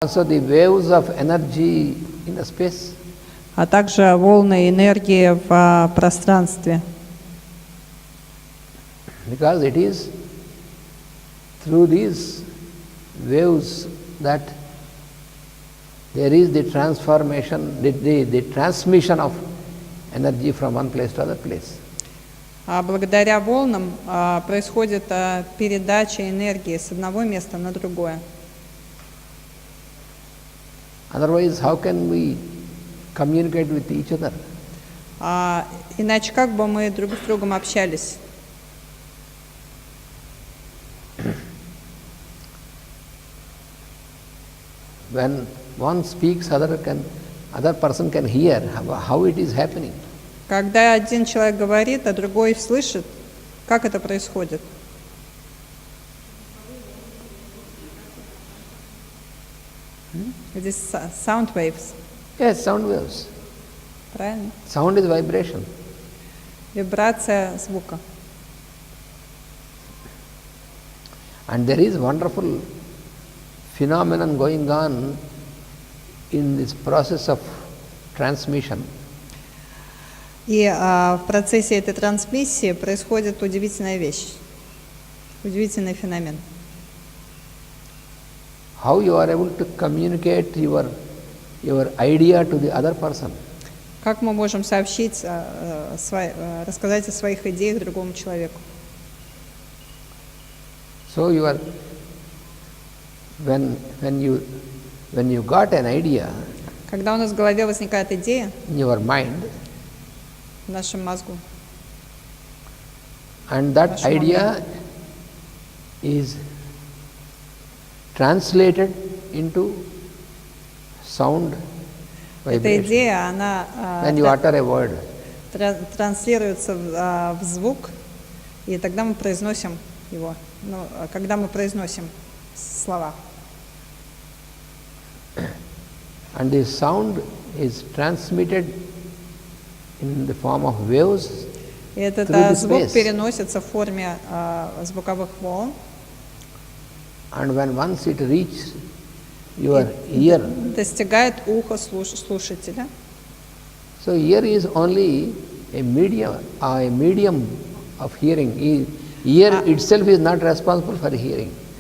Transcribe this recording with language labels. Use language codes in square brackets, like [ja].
[en] Also the waves of energy in the space. [ru] А также волны энергии в пространстве. [en] Because it is through these waves that there is the transformation, the transmission of energy from one place to other place. [ru] А благодаря волнам происходит передача энергии с одного места на другое. [en] Otherwise, how can we communicate with each other? [ru] Иначе как бы мы друг с другом общались? [en] When one speaks, other person can hear how it is happening. [ru] Когда один человек говорит, а другой слышит, как это происходит? Здесь [en] sound waves. Yes, sound waves. [ru] Правильно? [en] Sound is vibration. [ru] Вибрация звука. [en] And there is wonderful phenomenon going on in this process of transmission. [ru] И в процессе этой трансмиссии происходит удивительная вещь, удивительный феномен. [en] How you are able to communicate your idea to the other person. [ru] Как мы можем сообщить, рассказать о своих идеях другому человеку? [en] So when you got an idea [ru] Когда у нас в голове возникает идея [en] in your mind, [ru] в нашем мозгу, [en] and that idea is translated into sound [ru] эта [en] vibration. [ru] идея, она [en] When you utter a word, [ru] транслируется в звук, и тогда мы произносим его, когда мы произносим слова. [en] and the sound is transmitted in the form of waves [ru] И этот [en] through the [ru] звук [en] space. [ru] переносится в форме звуковых волн. [en] And when once it reaches your ear, [ru] Достигает уха слушателя. [en] so ear is only a medium of hearing. Ear itself is not responsible for hearing.